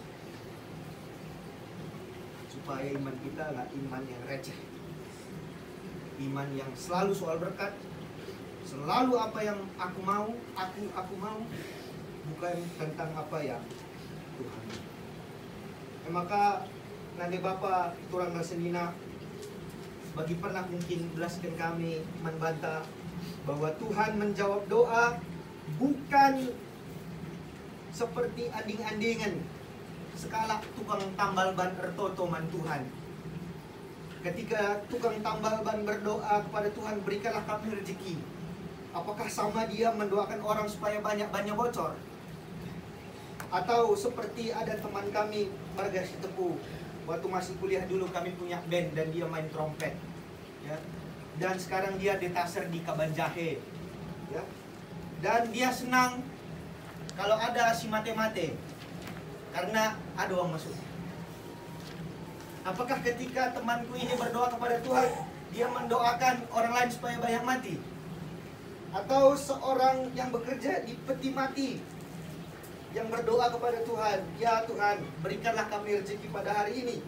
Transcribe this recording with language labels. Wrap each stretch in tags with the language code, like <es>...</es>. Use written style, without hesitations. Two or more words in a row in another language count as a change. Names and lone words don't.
<id>Supaya iman kita nggak iman yang receh, iman yang selalu soal berkat, selalu apa yang aku mau, aku mau, bukan tentang apa yang Tuhan. Maka nanti</id> <btx>Bapak turang rasenina</btx> <id>bagi pernah mungkin belaskan kami membantah bahwa Tuhan menjawab doa bukan seperti anding-andingan skala tukang tambal ban ertotoman Tuhan. Ketika tukang tambal ban berdoa kepada Tuhan, berikanlah kami rezeki, apakah sama dia mendoakan orang supaya banyak-banyak bocor? Atau seperti ada teman kami Marga Sitepu, waktu masih kuliah dulu kami punya band dan dia main trompet ya. Dan sekarang dia detaser di Kabanjahe ya. Dan dia senang kalau ada</id> <btx>si mate-mate,</btx> <id>karena ada uang masuk. Apakah ketika temanku ini berdoa kepada Tuhan, dia mendoakan orang lain supaya banyak mati? Atau seorang yang bekerja di peti mati, yang berdoa kepada Tuhan, ya Tuhan, berikanlah kami rezeki pada hari ini?</id>